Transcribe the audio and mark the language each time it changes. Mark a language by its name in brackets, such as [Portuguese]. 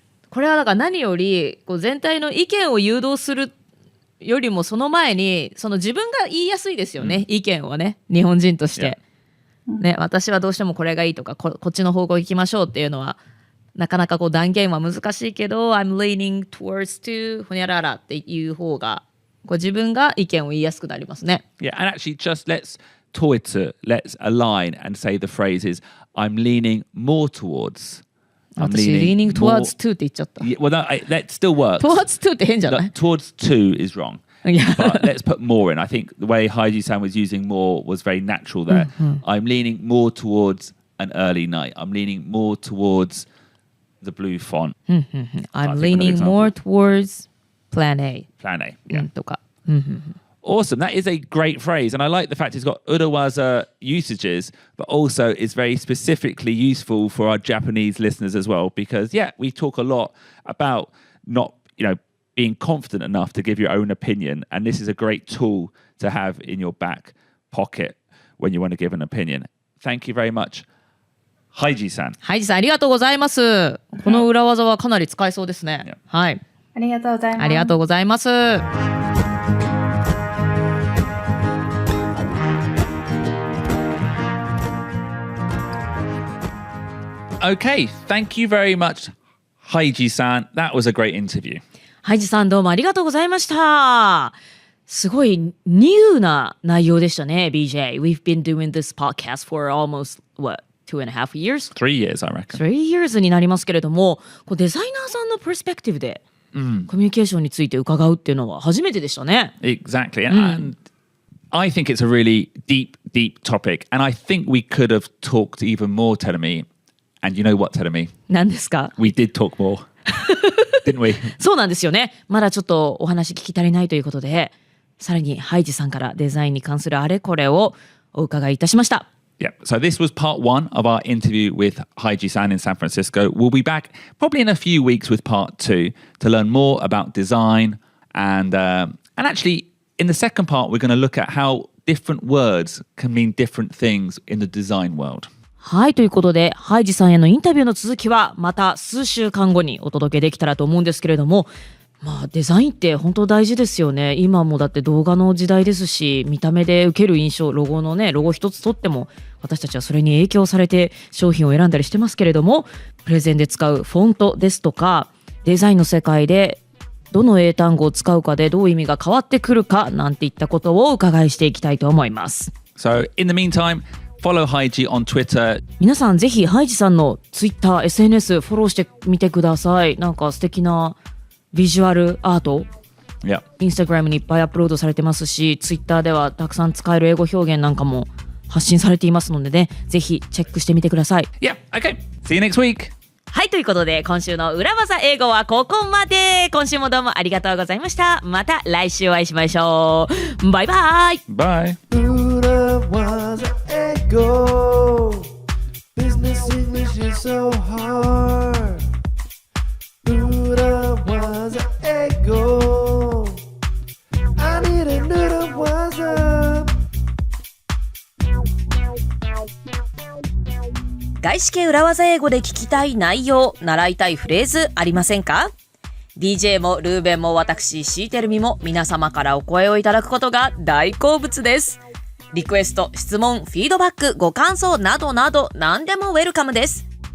[Japanese] これはだから何よりこう全体の意見を誘導するよりもその前にその自分が言いやすいですよね、意見をね、日本人として、私はどうしてもこれがいいとか こっちの方向行きましょうっていうのはなかなかこう断言は難しいけど [English] I'm leaning towards to [Japanese] ほにゃららっていう方がこう自分が意見を言いやすくなりますね。 [English] Yeah, and actually just let's align and say the phrases I'm leaning more towards. [Japanese] 私 [English] leaning towards to [Japanese] って言っちゃった。 [English] Well, no, that still works. towards to [Japanese] って変じゃない？ [English] Towards to is wrong. But let's put more in. I think the way Haiji-san was using more was very natural there. I'm leaning more towards an early night. I'm leaning more towards the blue font. I'm leaning more towards plan A. Plan A, yeah. [Japanese] とか。 [English] Awesome. That is a great phrase. And I like the fact it's got urawaza usages, but also is very specifically useful for our Japanese listeners as well. Because, we talk a lot about not, being confident enough to give your own opinion. And this is a great tool to have in your back pocket when you want to give an opinion. Thank you very much. Haiji-san. [Japanese] ハイジさんありがとうございます。この裏技はかなり使えそうですね。はい。ありがとうございます。ありがとうございます。 [English] Okay, thank you very much, Haiji-san. That was a great interview. [Japanese] ハイジさんどうもありがとうございました。すごいニューな内容でしたね、BJ. [English] We've been doing this podcast for almost, 2.5 years? 3 years, I reckon. 3 years [Japanese] になりますけれども、デザイナーさんのパースペクティブでコミュニケーションについて伺うっていうのは初めてでしたね。 [English] Exactly. And I think it's a really deep, deep topic. And I think we could have talked even more, Terumi. And you know what, Terumi? [Japanese] 何ですか？ [English] We did talk more. didn't we? [Japanese] そうなんですよね。まだちょっとお話聞き足りないということで、さらにハイジさんからデザインに関するあれこれをお伺いいたしました。 [English] Yeah, so this was part 1 of our interview with Haiji san in San Francisco. We'll be back probably in a few weeks with part 2 to learn more about design and actually in the second part we're going to look at how different words can mean different things in the design world. [Japanese] はい、ということでハイジさんへのインタビューの続きはまた数週間後にお届けできたらと思うんですけれども、まあデザインって本当大事ですよね。今もだって動画の時代ですし、見た目で受ける印象、ロゴ一つとっても私たちはそれに影響されて商品を選んだりしてますけれども、プレゼンで使うフォントですとかデザインの世界でどの英単語を使うかでどう意味が変わってくるかなんていったことをお伺いしていきたいと思います。 [English] So in the meantime, follow Haiji on Twitter. [Japanese] 皆さんぜひハイジさんの Twitter、SNS フォローしてみてください。なんか素敵なビジュアルアート、 [English] Yeah. [Japanese] インスタグラムにいっぱいアップロードされてますし、ツイッターではたくさん使える英語表現なんかも発信されていますのでね、ぜひチェックしてみてください。 [English] Yeah, okay. See you next week. [Japanese] はい、ということで今週の裏技英語はここまで。今週もどうもありがとうございました。また来週お会いしましょう。バイバイ。 [English] Bye. 裏技英語 Business English is so hard 裏技英語 I need a裏技 [Japanese] 外資系裏技英語で聞きたい内容、習いたいフレーズありませんか？ DJ もルーベンも私シーテルミも皆様からお声をいただくことが大好物です。リクエスト、質問、フィードバック、ご感想などなど何でもウェルカムです。